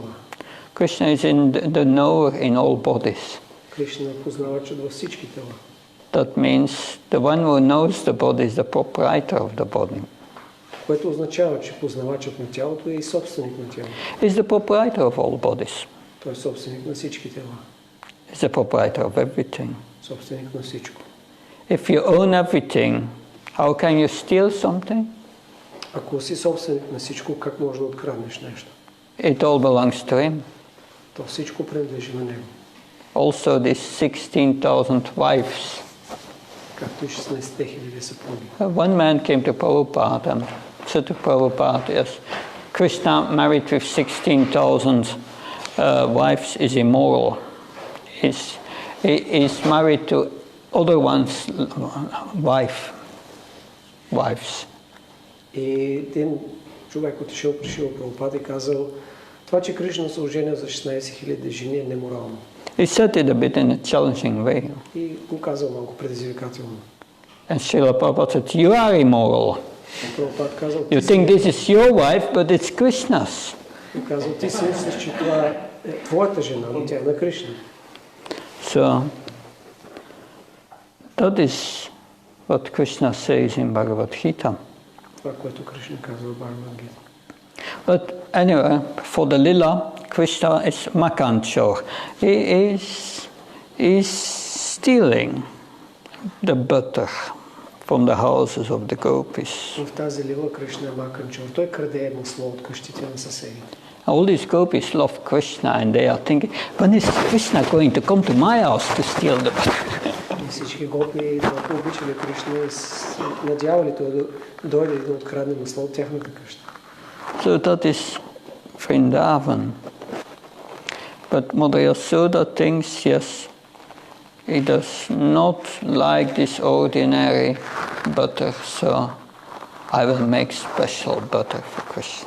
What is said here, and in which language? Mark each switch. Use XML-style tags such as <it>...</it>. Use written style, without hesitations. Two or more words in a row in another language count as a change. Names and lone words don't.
<en>Krishna is in the knower in all bodies.</en> <bg>Кришна е познавачът във всички тела.</bg> <en>That means the one who knows the body is the proprietor of the body.</en> <bg>Което означава, че познавачът на тялото е и собственик на тялото.</bg> <en>Is the proprietor of all bodies.</en> <bg>Той е собственик на всички тела.</bg> <en>Is the proprietor of everything.</en> <bg>Собственик на всичко.</bg> <en>If you own everything, how can you steal something?</en> <bg>Ако си собственик на всичко, как може да откраднеш нещо?</bg> <en>It all belongs to him.</en> <bg>То всичко принадлежи на него.</bg> <en>Also these 16,000 wives.</en> <bg>Както и 16 хиляди съпруги.</bg> <en>One man came to Prabhupada and said to Prabhupada, yes, Krishna married with 16,000 wives is immoral. He's married to other one's wives.</en> <bg>И един човек отишъл при Прабхупада и казал, това, че Кришна се оженя за 16 хиляди жени е неморално.</bg> <en>He said it a bit in a challenging way.</en> <bg>И го казал малко предизвикателно.</bg> <en>And Srila Prabhupada said, you are immoral.</en> <bg>Казал,</bg> <en>you think this is your wife, but it's Krishna's.</en> <bg>И казал, ти си мислиш, че това е твоята жена, но тя е на Кришна.</bg> <en>So, that is what Krishna says in Bhagavad Gita.</en> <bg>Това, което Кришна казва в Бхагавад Гита.</bg> <en>But anyway, for the lila, Krishna is Makanchor. He is stealing the butter from the houses of the gopis.</en> <bg>В тази лила Кришна е Маканчор. Той краде масло от къщите на съседите.</bg> <en>All these gopis love Krishna and they are thinking, when is Krishna going to come to my house to steal the butter?</en> <bg>Всички гопи толкова обичали Кришна и надявали той да дойде и да открадне масло от тяхната къща.</bg> <en>So that is Vrindavan. But Mother Yasoda thinks, yes, he does not like this ordinary butter, so I will make special butter for Krishna.</en>